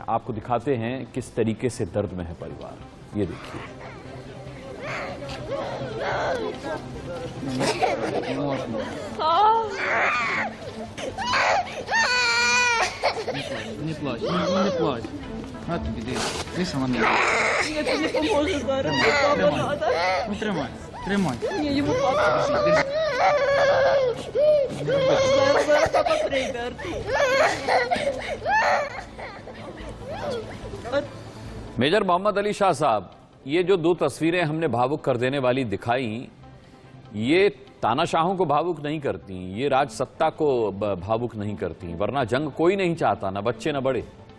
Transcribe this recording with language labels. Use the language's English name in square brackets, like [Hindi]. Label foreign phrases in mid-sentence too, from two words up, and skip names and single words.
[Hindi] आपको दिखाते हैं किस तरीके से दर्द में है परिवार, ये देखिए। [Russian] Не плачь, не плачь. [Ukrainian] На тобі, ти сама не плачь. Я тобі не поможу зараз. Ну, тримай, тримай. Ні, йому папа. Зараз папа прийде. [Hindi] मेजर मोहम्मद अली शाह साहब, ये जो 2 तस्वीरें हमने भावुक कर देने वाली दिखाई, ये तानाशाहों को भावुक नहीं करती, ये राजसत्ता को भावुक नहीं करती, वरना जंग कोई नहीं चाहता, ना बच्चे ना बड़े।